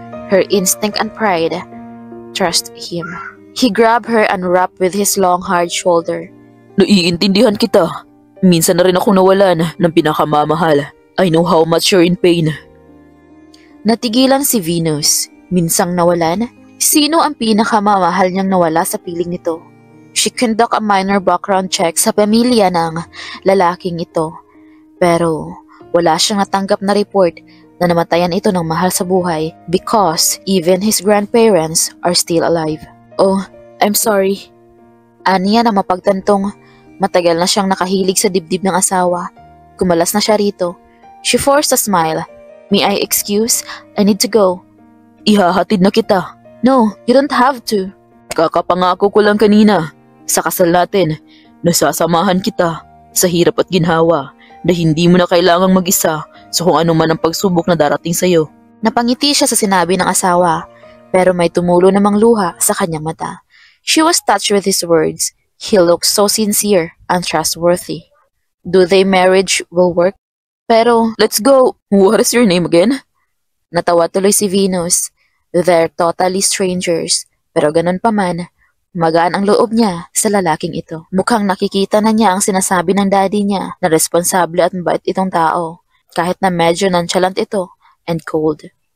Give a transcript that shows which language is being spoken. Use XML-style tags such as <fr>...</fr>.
<en>Her instinct and pride trust him. He grabbed her and wrapped with his long hard shoulder.</en> <tl>Naiintindihan kita. Minsan na rin ako nawalan ng pinakamamahal.</tl> <en>I know how much you're in pain.</en> <tl>Natigilan si Venus. Minsang nawalan? Sino ang pinakamamahal niyang nawala sa piling nito?</tl> <en>She conduct a minor background check</en> <tl>sa pamilya ng lalaking ito. Pero wala siyang natanggap na report na namatayan ito ng mahal sa buhay</tl> <en>because even his grandparents are still alive. Oh, I'm sorry.</en> <tl>Aniya na mapagtantong matagal na siyang nakahilig sa dibdib ng asawa. Kumalas na siya rito.</tl> <en>She forced a smile. May I excuse? I need to go.</en> <tl>Ihahatid na kita.</tl> <en>No, you don't have to.</en> <tl>Kakapangako ko lang kanina. Sa kasal natin, nasasamahan kita sa hirap at ginhawa na hindi mo na kailangang mag-isa sa kung ano man ang pagsubok na darating sa'yo. Napangiti siya sa sinabi ng asawa, pero may tumulo namang luha sa kanyang mata.</tl> <en>She was touched with his words. He looked so sincere and trustworthy. Do they marriage will work?</en> <tl>Pero,</tl> <en>let's go! What is your name again?</en> <tl>Natawa tuloy si Venus.</tl> <en>They're totally strangers,</en> <tl>pero ganun pa man, magaan ang loob niya sa lalaking ito. Mukhang nakikita na niya ang sinasabi ng daddy niya na responsable at mabait itong tao, kahit na medyo nonchalant ito</tl> <en>and cold.</en>